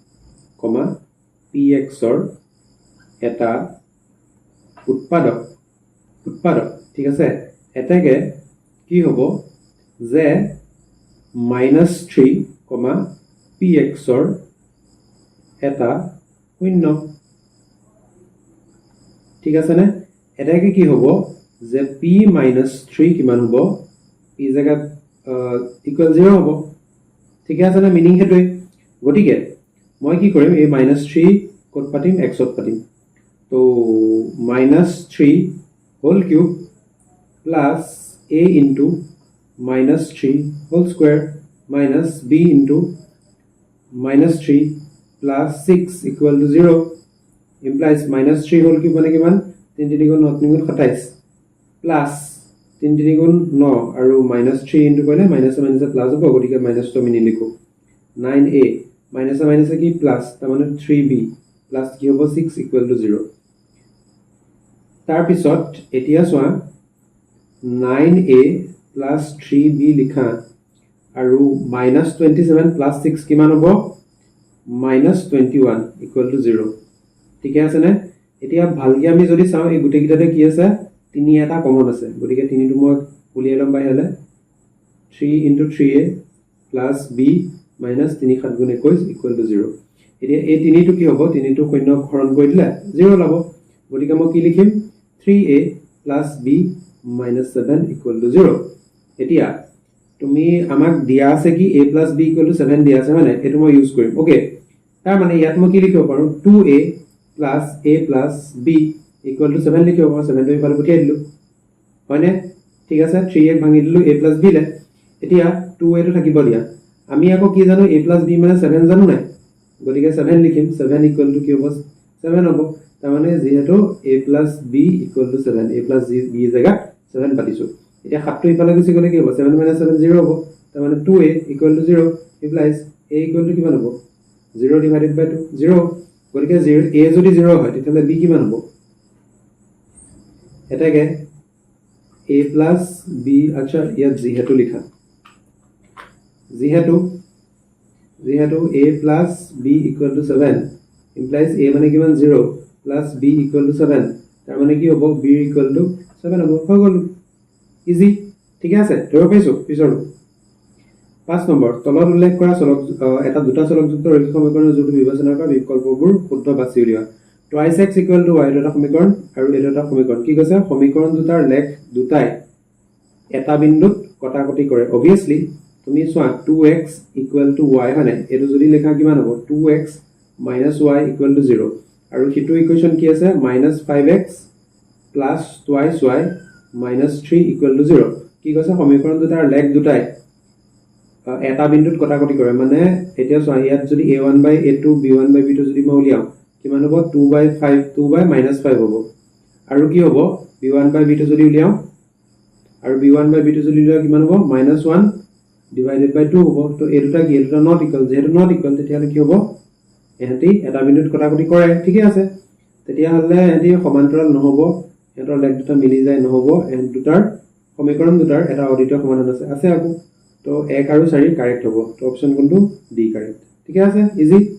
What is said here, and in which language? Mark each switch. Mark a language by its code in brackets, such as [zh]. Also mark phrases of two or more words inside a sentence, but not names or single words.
[as] px ৰ এটা উৎপাদক ঠিক আছে এটাকে কি হ'ব যে -3, px ৰ এটা শূন্য ঠিক আছে না এটাকে কি হ'ব যে p - 3 কিমান হ'ব p জায়গাত ইকুৱেল 0 হ'ব ঠিক আছে না মিনিং হেতুই গটিকে মই কি কৰিম এই -3 কত পাতিম x ত পাতিম তো -3 [en] whole cube plus a into -3 whole square minus b into -3 plus 6 equal to 0 implies -3 whole cube [as] মানে কিমান 3 3 গুণ 9 3 গুণ 27 plus 3 3 গুণ 9 আৰু -3 into কৰিলে [en] minus plus [as] হ'ব গতিকে মাইনাস তো আমি নিলিখো 9a মাইনাস কি প্লাস তাৰ মানে 3b প্লাস কি হ'ব 6 [en] equal to [as] 0 তাৰ পিছত এতিয়া চোৱা 9a plus 3b লিখা আৰু -27 plus 6 কিমান হ'ব -21 [en] equal to [as] 0 ঠিক আছে নে এতিয়া ভালকে আমি যদি চাও এই গুটে গিটাতে কি আছে 3 এটা কমন আছে গতিকে 3 টো মই উলিয়াই লম বাইহলে 3 [en] into 3a plus b minus 3 [as] 7 গুণ 21 [en] equal to [as] 0 এতিয়া এই 3 টো কি হ'ব 3 টো শূন্য হৰণ কৰি দিলে 0 লাভ গতিকে মই কি লিখিম [en] 3a plus b minus 7 equal to 0 [as] এতিয়া তুমি আমাক দিয়া আছে কি [en] a plus b equal to 7 [as] দিয়া আছে মানে এটো মই ইউজ কৰিম ওকে তাৰ মানে ইয়াত মই কি লিখিব পাৰো [en] 2a plus a plus b equal to 7 [as] লিখিব পাৰো 7 টো ইফালে পঠিয়াই দিলো হয়নে ঠিক আছে 3a ভাঙি দিলো [en] a plus b [as] লে এতিয়া 2a টো থাকিব দিয়া আমি আকৌ কি জানো a plus b মানে 7 জানো নাই গতিকে 7 লিখিম 7 [en] equal to [as] কি হ'ব 7 হ'ব তাৰ মানে যেহেতু [en] a plus b equal to 7 a plus b [as] জায়গা 7 পাতিছো এতিয়া 7 টো ইফালে গুছি গলে কি হ'ব 7 - 7 0 হ'ব তাৰ মানে [en] 2a equal to 0 implies a equal to [as] কিমান হ'ব 0 [en] divided by [as] 2 0 গতিকে a যদি 0 হয় তেতিয়াহ'লে b কিমান হ'ব এটাকে [en] a plus b [as] আচ্ছা ইয়াত যেহেতু লিখা যেহেতু [en] a plus b equal to 7 implies a [as] মানে কিমান [en] 0 plus b equal to 7 [as] তাৰ মানে কি হ'ব [en] b equal to 7 [as] হ'ব হৈ গ'ল ইজি ঠিক আছে ধৰিব পাইছো পিছৰটো 5 নম্বৰ তলত উল্লেখ কৰা এটা দুটা চলকযুক্ত ৰৈখিক সমীকৰণৰ যোনটো বিবেচনা কৰা বিকল্পবোৰ শুদ্ধ বাছি উলিওৱা [en] twice x equal to y [as] এটা সমীকৰণ আৰু এটা সমীকৰণ কি কৈছে সমীকৰণ দুটাৰ লেখ দুটাই এটা বিন্দুত কটাকটি কৰে obviously তুমি চোৱা [en] 2x equal to y [as] হয়নে এটো যদি লেখা কিমান হ'ব [en] 2x minus y equal to 0 [as] আৰু হিটো ইকুৱেশ্যন কি আছে [en] -5x plus twice y minus 3 equal to 0 [as] কি কৈছে সমীকৰণ দুটাৰ লেখ দুটাই এটা বিন্দুত কটাকটি কৰে মানে এতিয়া চোৱা ইয়াত যদি [en] a1 by a2 b1 by b2 [as] যদি মই উলিয়াও কিমান হ'ব 2 by -5 হ'ব আৰু কি হ'ব [en] b1 by b2 [as] যদি উলিয়াও আৰু [en] b1 by b2 [as] যদি উলিয়াও কিমান হ'ব -1 [en] divided by [as] 2 হ'ব তো এই দুটা কি এটা [en] not equal [as] যেহেতু [en] not equal [as] তেতিয়াহ'লে কি হ'ব এহেঁতি এটা বিন্দুত কটাকটি কৰে ঠিকে আছে তেতিয়াহ'লে এহেঁতি সমান্তৰাল নহ'ব এহেঁতৰ লেখ দুটা মিলি যায় নহ'ব এহেঁত দুটাৰ সমীকৰণ দুটাৰ এটা অদ্বিতীয় সমাধান আছে আকৌ তো 1 আৰু 4 কাৰেক্ট হ'ব তো অপচন কোনটো ডি কাৰেক্ট ঠিক আছে ইজি